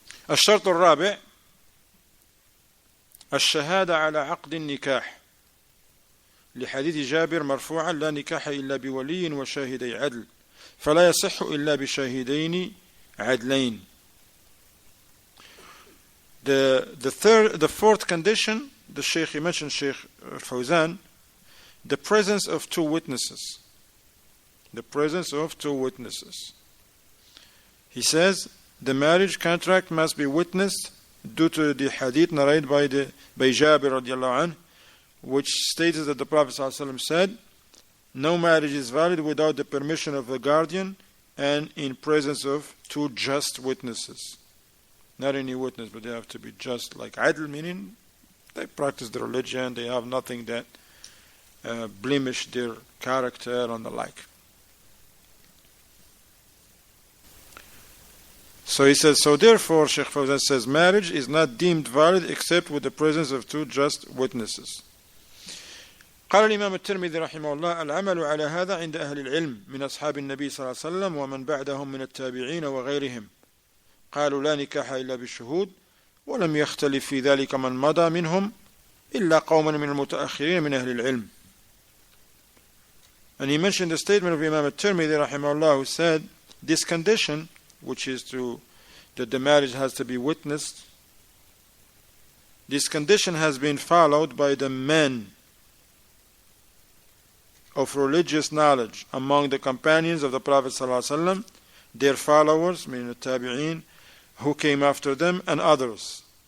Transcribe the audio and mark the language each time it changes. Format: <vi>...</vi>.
<ar>الشرط الرابع الشهادة على عقد النكاح لحديث جابر مرفوعا لا نكاح إلا بولي وشاهدي عدل فلا يصح إلا بشاهدين عدلين.</ar> <en>The fourth condition, the Shaykh, he mentioned Shaykh Fawzan, the presence of two witnesses. The presence of two witnesses. He says the marriage contract must be witnessed due to the hadith narrated by Jabir radiallahu anh, which states that the Prophet ﷺ said, no marriage is valid without the permission of the guardian and in presence of two just witnesses. Not any witness, but they have to be just, like adl, meaning they practice the religion, they have nothing that blemish their character and the like. So he says, so therefore, Shaykh Fawzan says, marriage is not deemed valid except with the presence of two just witnesses.</en> <ar>قال الإمام الترمذي رحمه الله العمل على هذا عند أهل العلم من أصحاب النبي صلى الله عليه وسلم ومن بعدهم من التابعين وغيرهم قالوا لا نكاح إلا بالشهود ولم يختلف في ذلك من مضى منهم إلا قوما من المتأخرين من أهل العلم.</ar> <en>And he mentioned the statement of Imam al-Tirmidhi rahimahullah, who said this condition, which is that the marriage has to be witnessed, this condition has been followed by the men of religious knowledge among the companions of the Prophet ﷺ, their followers, meaning the tabi'een, who came after them, and others.</en>